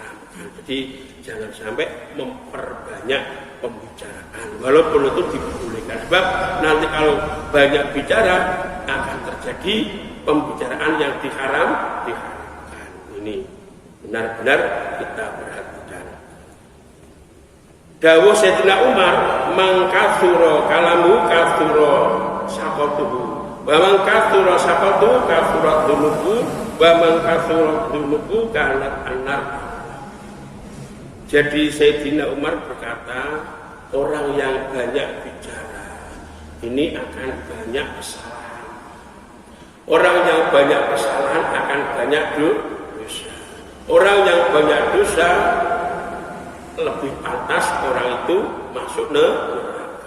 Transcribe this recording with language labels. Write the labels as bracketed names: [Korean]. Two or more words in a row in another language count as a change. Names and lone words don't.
[Indonesian] Jadi jangan sampai memperbanyak pembicaraan, walaupun itu diperbolehkan. Sebab nanti kalau banyak bicara akan terjadi pembicaraan yang diharamkan. Ini benar-benar kita perhatikan. Dawuh Sayyidina Umar, [Arabic] من كثر كلامه كثر سقطه، ومن كثر سقطه كثر ذنوبه، ومن كثر ذنوبه كانت النار. [Indonesian] Jadi Sayyidina Umar berkata, orang yang banyak bicara ini akan banyak kesalahan. Orang yang banyak kesalahan akan banyak dosa. Orang yang banyak dosa lebih pantas orang itu masuk neraka.